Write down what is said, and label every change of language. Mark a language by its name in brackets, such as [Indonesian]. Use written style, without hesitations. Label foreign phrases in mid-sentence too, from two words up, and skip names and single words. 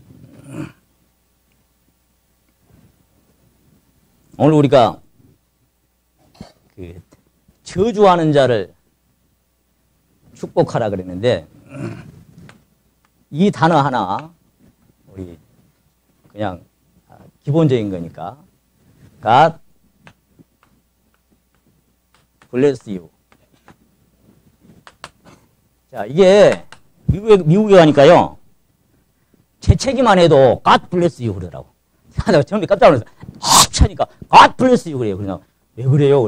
[Korean] 오늘 우리가 그 저주하는 자를 축복하라 그랬는데 이 단어 하나 우리 그냥 기본적인 거니까 [English] God bless you. [Korean] 자, 이게 미국에 가니까요 재채기만 해도 [English] God bless you [Korean] 그러더라고. 내가 처음에 깜짝 놀랐어. 차니까 [English] God bless you [Korean] 그래요. 그냥 왜 그래요?